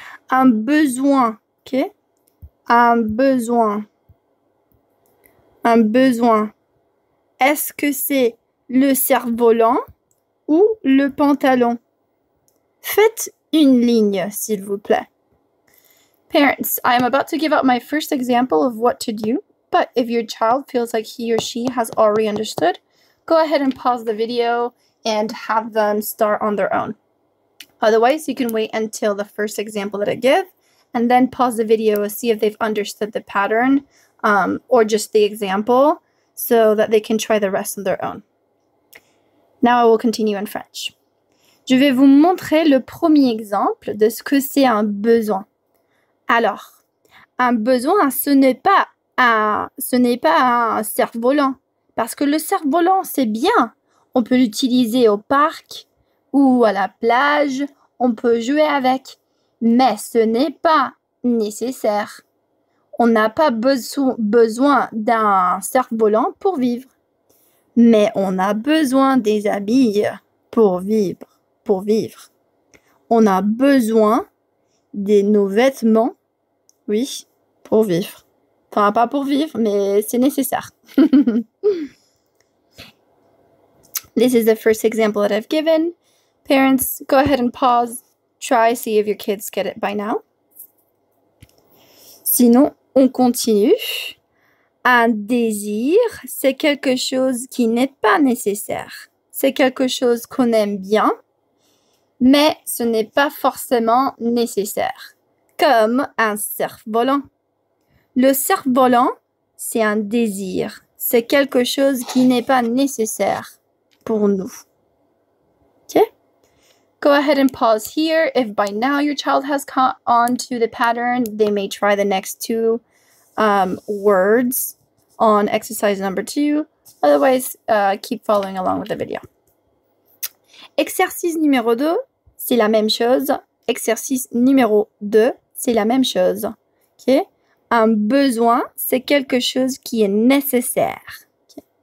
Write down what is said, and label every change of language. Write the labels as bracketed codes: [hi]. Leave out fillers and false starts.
[fr] Un besoin, ok? Un besoin. Est-ce que c'est le cerf-volant ou le pantalon? Faites une ligne, s'il vous plaît. [en] Parents, I am about to give out my first example of what to do, but if your child feels like he or she has already understood, go ahead and pause the video and have them start on their own. Otherwise, you can wait until the first example that I give, and then pause the video and see if they've understood the pattern or just the example so that they can try the rest on their own. Now I will continue in French. [fr] Je vais vous montrer le premier exemple de ce que c'est un besoin. Alors, un besoin, ce n'est pas un cerf-volant. Parce que le cerf-volant, c'est bien. On peut l'utiliser au parc ou à la plage. On peut jouer avec. Mais ce n'est pas nécessaire. On n'a pas besoin d'un cerf-volant pour vivre. Mais on a besoin des habits pour vivre. On a besoin de nos vêtements, oui, pour vivre. Enfin, pas pour vivre, mais c'est nécessaire. [en] This is the first example that I've given. Parents, go ahead and pause. Try, see if your kids get it by now. [fr] Sinon, on continue. Un désir, c'est quelque chose qui n'est pas nécessaire. C'est quelque chose qu'on aime bien, mais ce n'est pas forcément nécessaire. Comme un cerf-volant. Le cerf-volant, c'est un désir. C'est quelque chose qui n'est pas nécessaire pour nous. [en] Okay? Go ahead and pause here. If by now your child has caught on to the pattern, they may try the next two words on exercise number 2. Otherwise, keep following along with the video. [fr] Exercice numéro 2, c'est la même chose. Exercice numéro 2, c'est la même chose. Okay? Un besoin, c'est quelque chose qui est nécessaire. Okay?